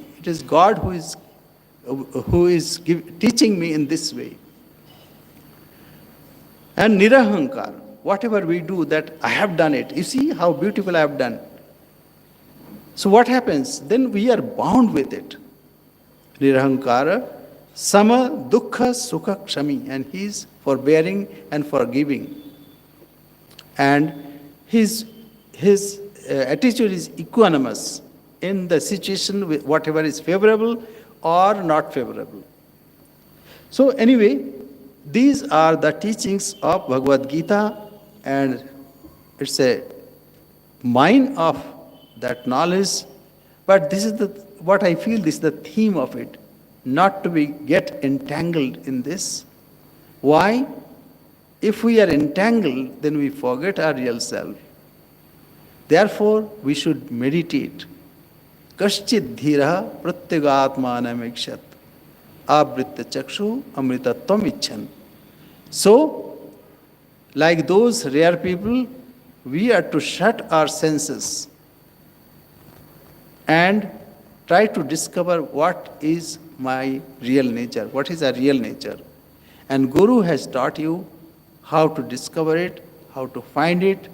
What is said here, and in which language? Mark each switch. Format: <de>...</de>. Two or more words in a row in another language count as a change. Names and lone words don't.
<en>It is God who is teaching me in this way. And nirahankar, whatever we do, that I have done it. You see how beautiful I have done. So what happens? Then we are bound with it.</en> <sa>Nirahankara, sama dukkha sukha kshami,</sa> <en>and he is forbearing and forgiving. And his attitude is equanimous in the situation, with whatever is favorable or not favorable. So anyway, these are the teachings of Bhagavad Gita, and it's a mine of that knowledge. But this is what I feel, this is the theme of it, not to get entangled in this. Why? If we are entangled, then we forget our real self. Therefore, we should meditate.</en> <sa>Kaschid dhira pratyagatmanam ikshat abritya chakshu amritatvam icchan.</sa> <en>So, like those rare people, we are to shut our senses and try to discover what is my real nature, what is our real nature. And Guru has taught you how to discover it, how to find it.</en>